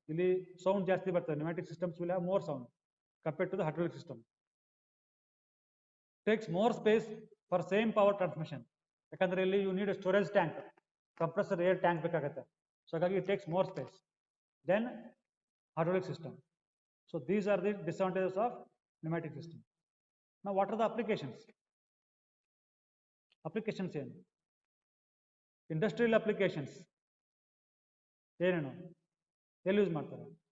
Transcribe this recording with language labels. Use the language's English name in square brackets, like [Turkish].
[Kannada] ಇಲ್ಲಿ ಸೌಂಡ್ ಜಾಸ್ತಿ ಬರ್ತದೆ. [English] Pneumatic systems will have more sound compared to the hydraulic system. Takes more space for same power transmission. [Kannada] ಯಾಕಂದ್ರೆ ಇಲ್ಲಿ [English] you need storage tank, compressor air tank [Kannada] ಬೇಕಾಗುತ್ತೆ. So ಹಾಗಾಗಿ [English] It takes more space then hydraulic system. So these are the disadvantages of pneumatic system. Now what are the applications? [Kannada] Applications ಏನು? Industrial applications ಏನೇನು ಎಲ್ಲಿ use ಮಾಡ್ತಾರೆ?